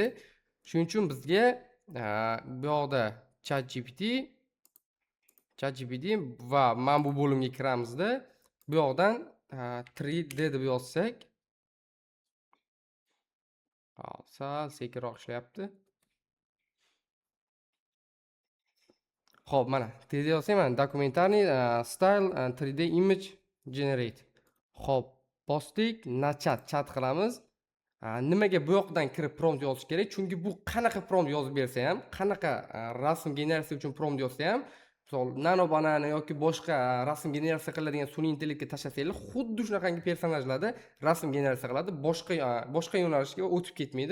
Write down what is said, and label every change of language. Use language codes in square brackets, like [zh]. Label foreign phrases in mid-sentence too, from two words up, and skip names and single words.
[uz] Shuning uchun bizga bu yoqda ChatGPT va men bu bo'limga kiramizda bu yoqdan 3D deb yozsak, sal sekinroq ishlayapti. Xo'p, mana tez yozsam, mana dokumentarniy [en] style 3D image generate. [uz] Xo'p, bosdik, chat qilamiz. Nimaga bu yoqdan kirib prompt yozish kerak? Chunki bu qanaqa prompt yozib bersa ham, qanaqa rasm generatsiya uchun prompt yozsa ham, misol nano banana yoki boshqa rasm generatsiya qiladigan sun'iy intellektga tashlasanglar, xuddi shunaqangi personajlarda rasm generatsiya qiladi, boshqa yo'nalishga o'tib ketmaydi.